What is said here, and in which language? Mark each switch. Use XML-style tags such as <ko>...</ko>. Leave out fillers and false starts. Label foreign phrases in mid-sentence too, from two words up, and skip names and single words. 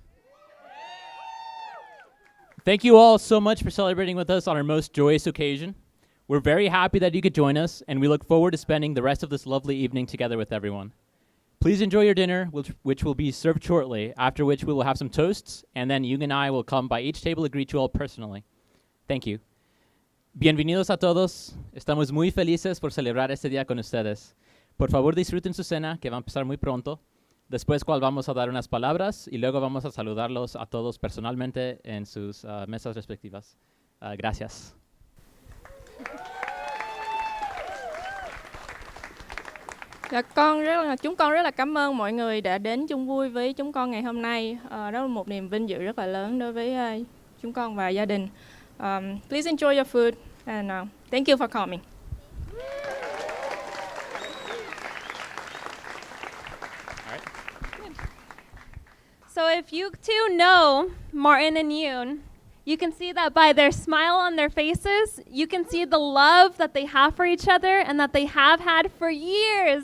<en>Thank you all so much for celebrating with us on our most joyous occasion. We're very happy that you could join us, and we look forward to spending the rest of this lovely evening together with everyone. Please enjoy your dinner, which will be served shortly, after which we will have some toasts, and then Jung and I will come by each table to greet you all personally. Thank you.</en> <es>Bienvenidos a todos. Estamos muy felices por celebrar este día con ustedes. Por favor, disfruten su cena, que va a empezar muy pronto. Después cual vamos a dar unas palabras y luego vamos a saludarlos a todos personalmente en sus mesas respectivas. Gracias.</es> <vi>Chúng con rất là cảm ơn mọi người đã đến chung vui với chúng con ngày hôm nay. Đó là một niềm vinh dự rất là lớn đối với chúng con và gia đình.</vi> <en>Please enjoy your food and thank you for coming. So if you two know Martin and Yoon, you can see that by their smile on their faces, you can see the love that they have for each other and that they have had for years.</en>